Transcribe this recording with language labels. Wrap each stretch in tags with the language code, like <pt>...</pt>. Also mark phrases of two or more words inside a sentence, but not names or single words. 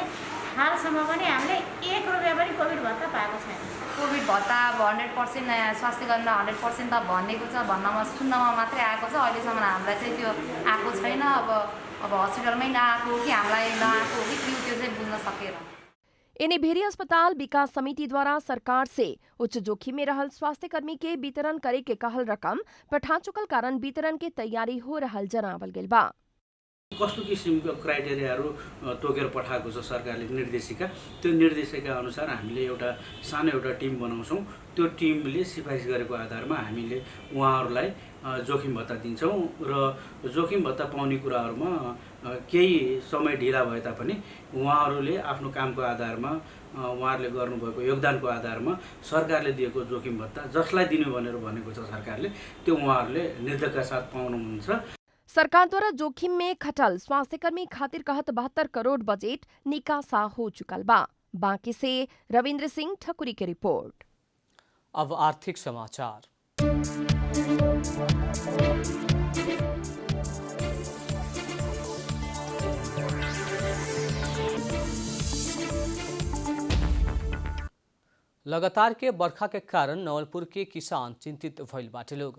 <ne>हालसम्म पनि हामीले 1 रुपैयाँ पनि कोभिड भत्ता पाएको छैन। कोभिड भत्ता अब 100% स्वास्थ्य कर्मीलाई 100% त भनेको छ, भन्नमा सुन्नमा मात्रै आएको छ। अहिलेसम्म हामीलाई चाहिँ त्यो आएको छैन। अब हस्पिटलमै नआएको हो कि हामीलाई नआएको हो कि त्यो चाहिँ बुझ्न सकेर।</ne> <bho>इन्हें भेरी अस्पताल विकास समिति द्वारा सरकार से उच्च जोखिम में रहल स्वास्थ्य कर्मी के वितरण करे के कहल रकम पठा चुकल कारण वितरण के तैयारी हो रहल जनावल गेल बा।</bho> <ne>कस्तो किसिमको क्राइटेरियाहरू तोकेर पठाएको छ सरकारले निर्देशिका, त्यो निर्देशिका अनुसार हामीले एउटा सानो टिम बनाउँछौँ। त्यो टिमले सिफारिस गरेको आधारमा हामीले उहाँहरूलाई जोखिम भत्ता दिन्छौँ र जोखिम भत्ता पाउने कुराहरूमा केही समय ढिला भए तापनि उहाँहरूले आफ्नो कामको आधारमा उहाँहरूले गर्नुभएको योगदानको आधारमा सरकारले दिएको जोखिम भत्ता जसलाई दिनु भनेर भनेको छ सरकारले त्यो उहाँहरूले निर्धक्का साथ पाउनुहुन्छ।</ne> <bho>सरकारद्वारा जोखिम में खटल स्वास्थ्यकर्मी खातिर कहत 72 करोड़ बजेट निकासा हो चुकल बा। बांकी से रविंद्र सिंह ठकुरी की रिपोर्ट। अब आर्थिक समाचार। लगातार के बरखा के कारण नवलपुर के किसान चिंतित भइल बाटे लोग।</bho>